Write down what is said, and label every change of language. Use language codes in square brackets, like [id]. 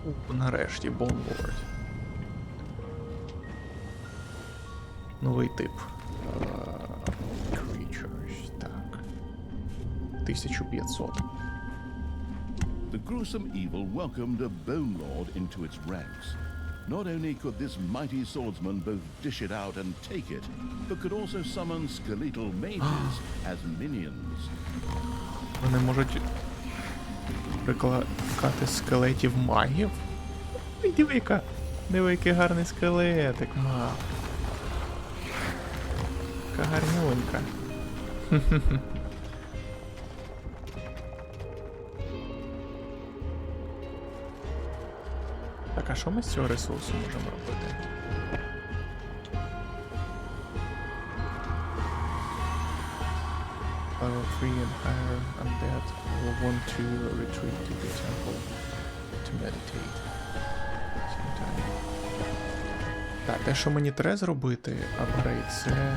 [uk] Нарешті, Bonelord. Новий тип. [en] Creatures, [uk] так. 1500. [en] The gruesome evil welcomed a Bone Lord into its ranks. Not only could this mighty swordsman both dish it out and take it, but could also summon skeletal mages as minions. [uk] Вони можуть прикликати скелетів магів? Ой, диви, який гарний скелетик, ма. Яка гарнюнька. Так, а що ми з цього ресурсу можемо робити? [en] Free and higher undead will want to retreat to the temple to meditate. Sometime. [uk] Так, те, що мені треба зробити, апгрейд, це...